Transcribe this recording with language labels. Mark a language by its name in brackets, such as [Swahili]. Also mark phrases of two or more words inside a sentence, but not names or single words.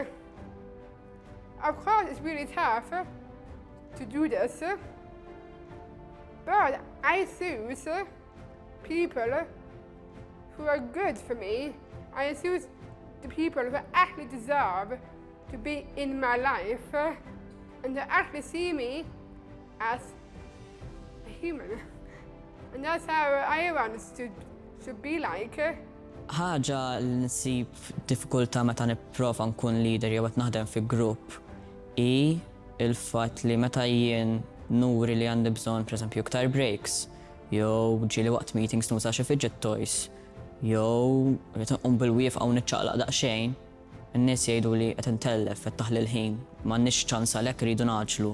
[English] Of course, it's really tough to do this, but I choose people who are good for me. I choose the people who actually deserve to be in my life and to actually see me as a human. And that's how I want it to be like. [Maltese] Ħaġa li nsib diffikultà meta nipprova nkun leader jew qed naħdem fi grupp hi il-fatt li meta jien nuri li għandi bżonn pereżempju iktar breaks, jew ġieli waqt meetings nuża xi [English] fidget toys, [Maltese] jew qed inqum bil-wieqfa u niċċaqlaq daqsxejn, in-nies jgħidu li qed intellef qed taħli l-ħin, m'għandniex ċans għalhekk iridu naġlu.